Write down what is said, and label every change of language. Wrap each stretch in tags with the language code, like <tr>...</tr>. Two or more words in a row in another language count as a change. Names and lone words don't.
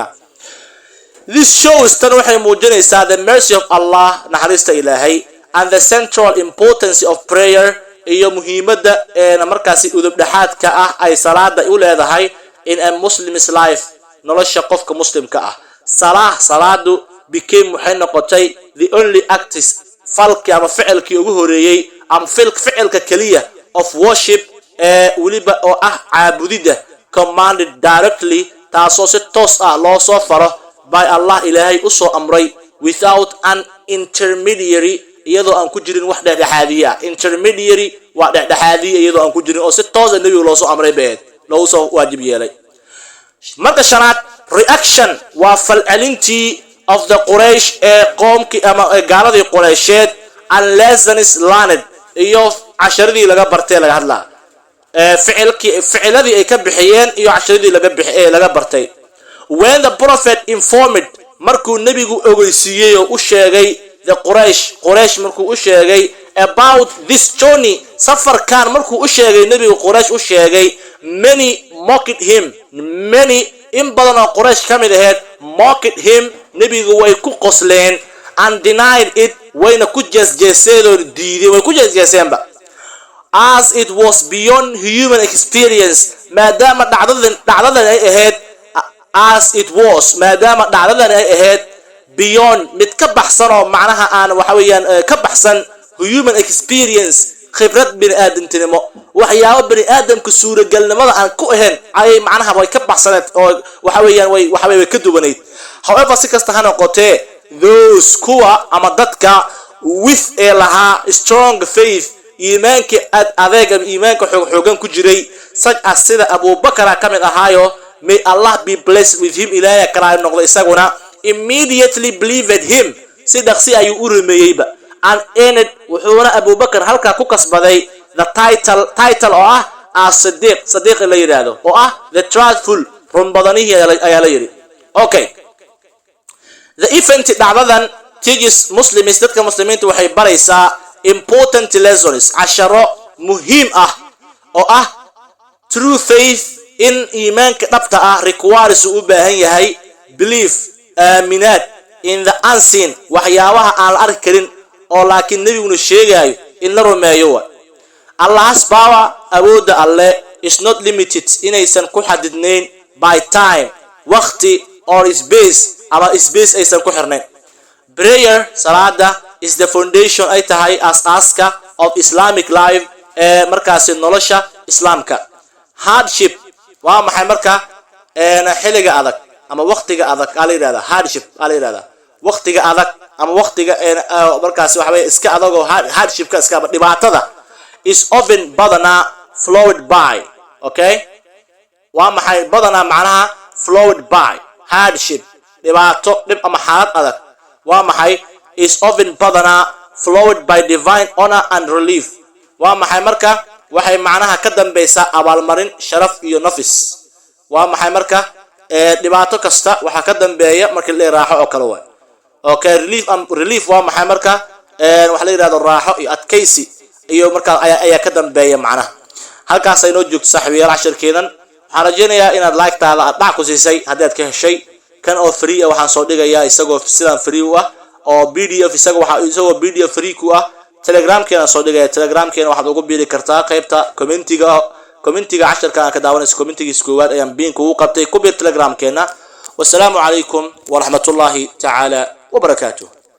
<en>This shows</en> <so>tan waxay muujinaysaa</so> <en>the mercy of Allah</en> <so>naxariista Ilaahay</so> <en>and the central importance of prayer</en> <so>iyo muhiimada markaasi udub dhaxaadka ah ay salaada u leedahay</so> <en>in a Muslim's life</en> <so>nolosha qofka muslimka ah. Salaadu became waxay noqotay</so> <en>the only act</en> <so>falki ama ficilkii ugu horeeyay am ficilka kaliya</so> <en>of worship</en> <so>waliba oo ah caabudida</so> <en>commanded directly</en> <so>taasoo si toos ah loo soo faro</so> <en>by Allah</en> <so>Ilaahay u soo amray</so> <en>without an intermediary</en> <so>iyadoo aan ku jirin wax dhexdhexaadiya. Intermediary waa dhexdhexaadiya iyadoo aan ku jirin oo si toos ah nabiga loo soo amray beed loo soo waajib yeelay. Marka shanaad reaction waa falcelintii</so> <en>of the Quraysh</en> <so>qoomkii ama gaaladii Quraysheed</so> <en>and lessons learned</en> <so>iyo casharadii laga bartay laga hadlaa ficiladii ay ka bixiyeen iyo casharadii laga bartay.</so> <en>When the prophet informed</en> <so>markuu nabigu ogeysiiyay oo u sheegay</so> <en>the Quraysh</en> <so>markuu u sheegay</so> <en>about this journey</en> <so>safarkan markuu u sheegay nabigu Quraysh u sheegay</so> <en>many mocked him</en> <so>in badan oo Quraysh kamid ahayd</so> <en>mocked him</en> <so>nabigu way ku qosleen</so> <en>and denied it</en> <so>wayna ku jeesjeeseen diiday way ku jeesjeeseenba</so> <en>as it was beyond human experience</en> <so>maadaama dhacdadan ay ahayd beyond mid ka baxsan oo macnaha aan waxa weeyaan ka baxsan</so> <en>human experience</en> <so>khibrad bini aadamtinimo waxyaabo bini aadamka suuragalnimada aan ku ahayn ay macnaha way ka baxsaneed oo waxa weeyaan way ka duwaneed. However si kasta ha noqotee those kuwa ama dadka with laha</so> <en>strong faith</en> <so>iimaanka adeeg iimaanka xoogan ku jiray</so> <en>such as</en> <so>sida Abu Bakar kamid ahaayo</so> <en>may Allah be blessed with him</en> <so>ilaahay karaay noqdo isaguna</so> <en>immediately believed him</en> <so>si dhaqsi ayuu u rumeeyayba</so> <en>and ended</en> <so>wuxuuna Abu Bakar halka ku kasbaday</so> <en>the title</en> <so>oo ah as-Siddiq la yiraahdo oo ah</so> <en>the truthful</en> <so>run badanihi ayaa la yiri.</so> <en>Okay, the event</en> <so>dhacdadan</so> <en>teaches Muslims</en> <so>dadka muslimiinta waxay baraysaa</so> <en>important lessons</en> <so>asharo muhiim ah oo ah</so> <en>true faith in</en> <so>iimaanka dhabta ah requires u baahan yahay belief aaminaad</so> <en>in the unseen</en> <so>waxyaabaha aan la arki karin oo laakiin nabiguna sheegayo in la rumeeyo.</so> <en>Allah's power</en> <so>awooda alle</so> <en>is not limited</en> <so>inaysan ku xadidnayn</so> <en>by time waqti or space</en> <so>ama space aysan ku xirnayn.</so> <en>Prayer salaada is the foundation</en> <so>ay tahay asaaska</so> <en>of Islamic life</en> <so>markaasi nolosha islaamka. Hardship waa maxay marka xilliga adag ama waqtiga adag ala yiraahdo hardship ala yiraahdo waqtiga adag ama waqtiga markaasi waxa way iska adag oo hardship ka iska dhibaatada</so> <en>is often</en> <so>badana</so> <en>flowed by.</en> <so>Okay, waa maxay badana macnaha</so> <en>flowed by hardship</en> <so>dhibaato dhib ama xaalad adag waa maxay</so> <en>is often</en> <so>badana</so> <en>flowed by divine honor and relief</en> <so>waa maxay marka waxay macnaha ka dambaysaa abaalmarin sharaf iyo nafis. waa maxay marka dhibaato kasta waxa ka dambeeya markii la raaxo oo kale way. Okay, relief waa maxay marka waxa la yiraahdo raaxo iyo adkaysi iyo marka ayaa ka dambeeya macnaha. halkaas ay noo joogto saaxiibayaal casharkeedan waxaan rajaynayaa inaad like-taada aad dhac ku siisay haddii aad ka heshay kan oo free ah waxaan soo dhigayaa isagoo sidaan free u ah oo PDF isagoo PDF free ku ah Telegram-keena soo dhigaya. Telegram-keena waxaad ugu biiri kartaa qaybta commentiga casharka aan ka daawanayso commentigiisa koowaad ayaan biinka ugu qabtay ku biir Telegram-keena.</so> <ar>والسلام عليكم ورحمة الله تعالى وبركاته.</ar>